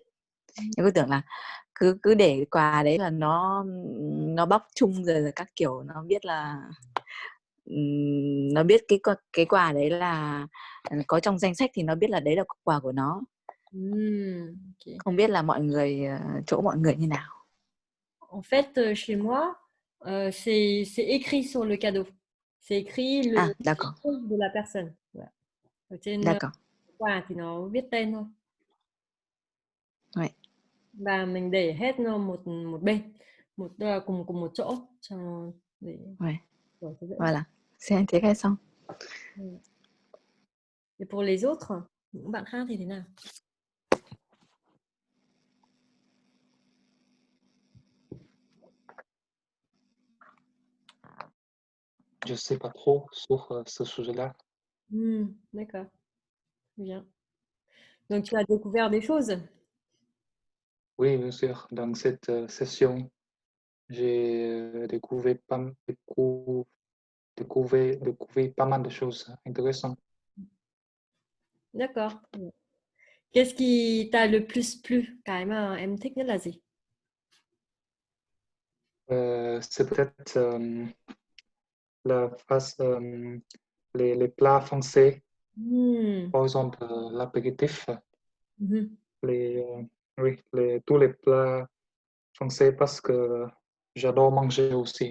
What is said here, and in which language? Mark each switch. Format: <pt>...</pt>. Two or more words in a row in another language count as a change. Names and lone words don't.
<vi>Em cứ tưởng là cứ để quà đấy là nó bóc chung rồi các kiểu, nó biết là nó biết cái quà đấy là có trong danh sách thì nó biết là đấy là quà của nó. Okay. Không biết là chỗ mọi người như nào.</vi> <fr>En fait, chez moi, c'est écrit sur le cadeau. C'est écrit le nom de la personne. Voilà.</fr> <vi>Ở trên quà thì nó viết tên thôi.</vi> <fr>Ouais.</fr> <vi>Và mình để hết một bên, cùng một chỗ cho để.</vi> <fr>Ouais. Voilà, c'est intéressant. Et pour les autres,</fr> <vi>những bạn khác thì thế nào?</vi> <fr>Je sais pas trop sur ce sujet-là. D'accord. Bien. Donc, tu as découvert des choses? Oui, bien sûr. Dans cette session, j'ai découvert pas mal de choses intéressantes. D'accord. Qu'est-ce qui t'a le plus plu?</fr> <vi>Cái mà em thích nhất là gì?</vi> <fr>C'est peut-être la face, les plats français, par exemple l'apéritif, Mhm. oui, tous les plats français parce que j'adore manger aussi.</fr>